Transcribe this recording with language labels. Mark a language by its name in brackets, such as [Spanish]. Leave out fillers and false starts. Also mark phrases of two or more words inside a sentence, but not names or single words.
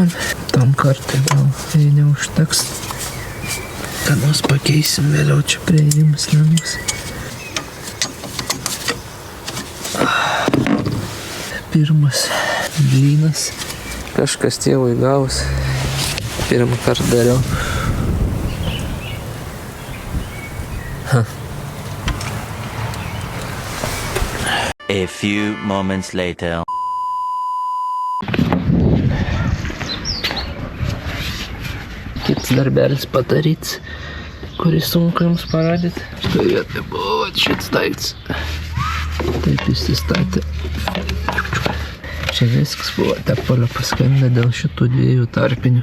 [Lithuanian] Ta Tam kartui gal, jei neužteks. Ką nors pakeisim vėliau, čia prieimas nebus. Pirmas blynas. Kažkas tėvui gaus. Pirmą kartą dariau. [English] A few moments later. [Lithuanian] Kitas darbelis padaryts, kurį sunku jums parodyti. Štai vietoj buvo šits daiktas. Taip įsistatė. Čia viskas buvo tepalio paskendę dėl šitų dviejų tarpinių.